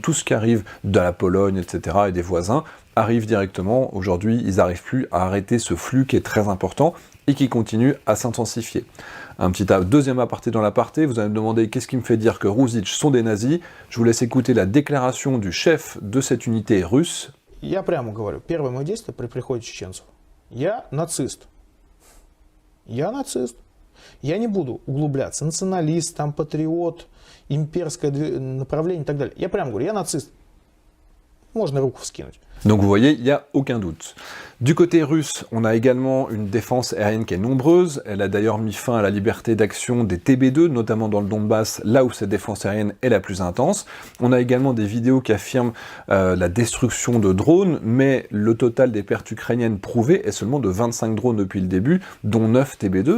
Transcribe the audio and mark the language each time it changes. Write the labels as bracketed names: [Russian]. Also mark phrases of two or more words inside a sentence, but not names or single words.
[French] Tout ce qui arrive de la Pologne, etc., et des voisins, arrive directement. Aujourd'hui, ils n'arrivent plus à arrêter ce flux qui est très important, et qui continue à s'intensifier. Un petit deuxième aparté dans l'aparté, vous allez me demander qu'est-ce qui me fait dire que Rusich sont des nazis. Je vous laisse écouter la déclaration du chef de cette unité russe. [Russian] Я прямо говорю, первое мое действие при приходе чеченцев. Я нацист. Я нацист. Я не буду углубляться. Националист, там, патриот, имперское направление и так далее. Я прямо говорю, я нацист. Можно руку вскинуть. [French] Donc vous voyez, il n'y a aucun doute. Du côté russe, on a également une défense aérienne qui est nombreuse. Elle a d'ailleurs mis fin à la liberté d'action des TB2, notamment dans le Donbass, là où cette défense aérienne est la plus intense. On a également des vidéos qui affirment la destruction de drones, mais le total des pertes ukrainiennes prouvées est seulement de 25 drones depuis le début, dont 9 TB2.